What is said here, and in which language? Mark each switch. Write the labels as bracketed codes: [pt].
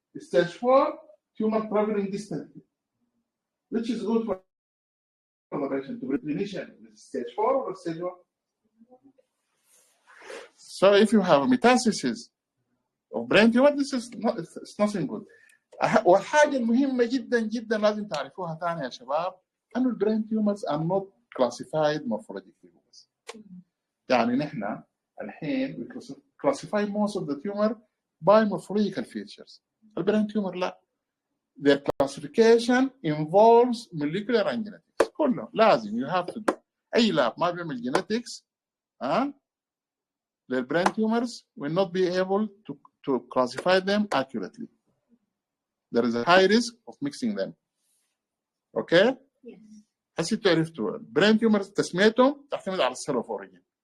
[en] Stage 4, tumor traveling distantly. Which is good for the patient to be clinician. Stage 4 or stage 1? So if you have metastasis of brain tumor, this is not, it's nothing good. [ar] والحاجة المهمة جدا جدا لازم تعرفوها ثاني يا شباب أنه البرين [en] tumors are not classified morphologically. [ar] يعني نحن الحين [en] we classify most of the tumor by morphological features. [ar] البرين tumor لا. [en] Their classification involves molecular and genetics. [ar] كله لازم [en] you have to do. [ar] أي لاب ما بيعمل [en] genetics the brain tumors will not be able to classify them accurately. there is a high risk of mixing them. [ar] اوكي؟ هسه عرفتوا البرين تيومرز تسميتهم تعتمد على السيل اوف اوريجين.